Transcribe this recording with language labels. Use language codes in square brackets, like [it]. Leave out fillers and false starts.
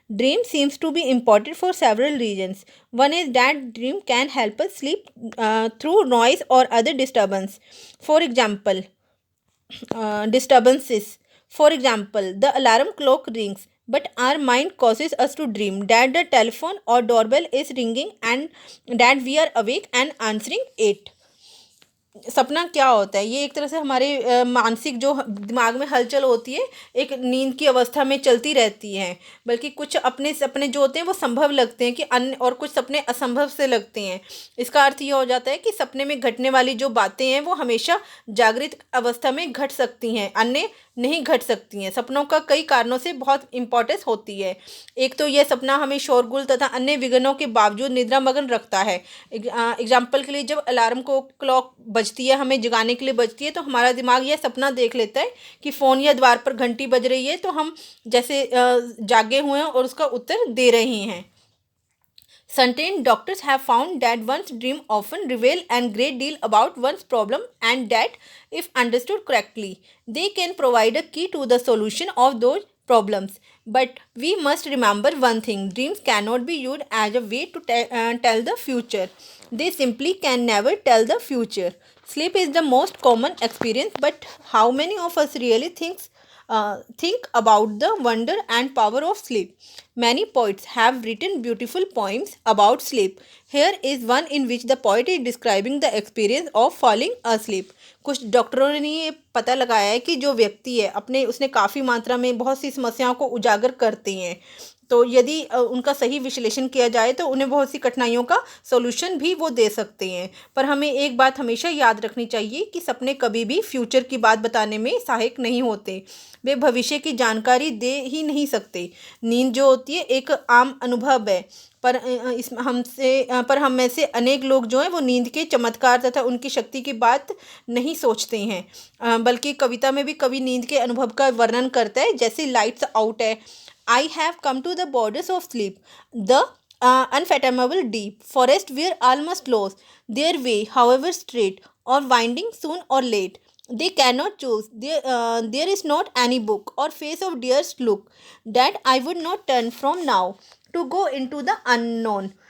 [en] Dream seems to be important for several reasons. One is that dream can help us sleep through noise or other disturbance. For example, disturbances. For example, the alarm clock rings, but our mind causes us to dream that the telephone or doorbell is ringing and that we are awake and answering it. [hi] सपना क्या होता है? ये एक तरह से हमारे मानसिक जो दिमाग में हलचल होती है, एक नींद की अवस्था में चलती रहती है। बल्कि कुछ अपने सपने जो होते हैं वो संभव लगते हैं कि अन्य, और कुछ सपने असंभव से लगते हैं। इसका अर्थ ये हो जाता है कि सपने में घटने वाली जो बातें हैं वो हमेशा जागृत अवस्था में घट सकती हैं, अन्य नहीं घट सकती हैं। सपनों का कई कारणों से बहुत इम्पोर्टेंस होती है। एक तो यह सपना हमें शोरगुल तथा अन्य विघ्नों के बावजूद निद्रामग्न रखता है। एग्जाम्पल के लिए, जब अलार्म को क्लॉक बजती है, हमें जगाने के लिए बजती है, तो हमारा दिमाग यह सपना देख लेता है कि फ़ोन या द्वार पर घंटी बज रही है, तो हम जैसे जागे हुए हैं और उसका उत्तर दे रहे हैं। [en] Certain doctors have found that one's dream often reveal a great deal about one's problem, and that, if understood correctly, they can provide a key to the solution of those problems. But we must remember one thing: dreams cannot be used as a way to tell the future. They simply can never tell the future. Sleep is the most common experience, but how many of us really think about the wonder and power of sleep? Many poets have written beautiful poems about sleep. Here is one in which the poet is describing the experience of falling asleep. [hi] कुछ डॉक्टरों ने ये पता लगाया है कि जो व्यक्ति है उसने काफ़ी मात्रा में बहुत सी समस्याओं को उजागर करते हैं। तो यदि उनका सही विश्लेषण किया जाए तो उन्हें बहुत सी कठिनाइयों का सॉल्यूशन भी वो दे सकते हैं। पर हमें एक बात हमेशा याद रखनी चाहिए कि सपने कभी भी फ्यूचर की बात बताने में सहायक नहीं होते। वे भविष्य की जानकारी दे ही नहीं सकते। नींद जो होती है एक आम अनुभव है, पर हम में से अनेक लोग जो हैं वो नींद के चमत्कार तथा उनकी शक्ति की बात नहीं सोचते हैं। बल्कि कविता में भी कवि नींद के अनुभव का वर्णन करता है, जैसे लाइट्स आउट है। [en] I have come to the borders of sleep, the unfathomable deep forest where all must lose their way, however straight or winding, soon or late. They cannot choose. There is not any book or face of dearest look that I would not turn from now to go into the unknown.